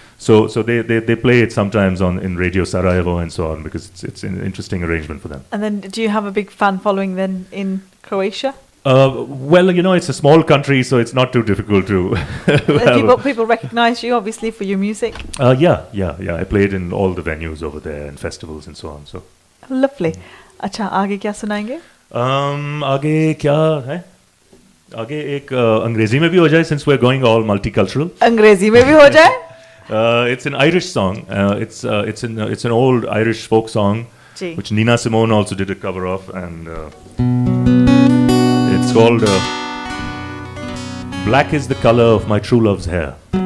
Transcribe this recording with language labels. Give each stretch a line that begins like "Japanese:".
English: So they play it sometimes in Radio Sarajevo and so on because it's an interesting arrangement for them. And then do you have a big fan following then in Croatia? Well, you know, it's a small country, so it's not too difficult to. People recognize you, obviously, for your music. Yeah. I played in all the venues over there and festivals and so on. So. Lovely.
Hindi: अच्छा आगे क्या सुनाएंगे? आगे क्या है? आगे एक अंग्रेजी में भी हो जाए,
English: since we're going all multicultural.
Hindi: अंग्रेजी में भी हो जाए?
English: It's an Irish song. It's an old Irish folk song, which Nina Simone also did a cover of, and. It's called Black is the Color of My True Love's Hair.